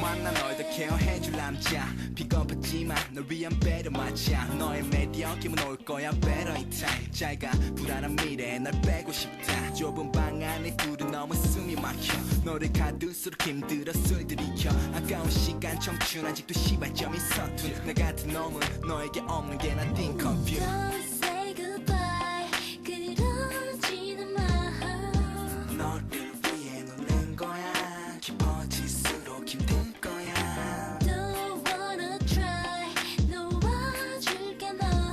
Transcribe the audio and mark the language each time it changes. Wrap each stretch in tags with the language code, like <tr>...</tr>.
<ko>만나 널 더 케어해줄 남자 비겁하지만 널 위한 배려 맞아 너의 매력 기분 올 거야</ko> <en>better in time</en> <ko>잘가 불안한 미래에 널 빼고 싶다 좁은 방 안에 둘은 너무 숨이 막혀 너를 가둘수록 힘들어 술 들이켜 아까운 시간 청춘 아직도 시발점이 서툰 나 같은 놈은 너에게 없는 게 난</ko> <en>think of you Don't say goodbye</en> <ko>그러지는 마 너를 위해 놀란 거야 깊어질수록 힘든 거야</ko> <en>Don't wanna try</en> <ko>놓아줄게 너</ko>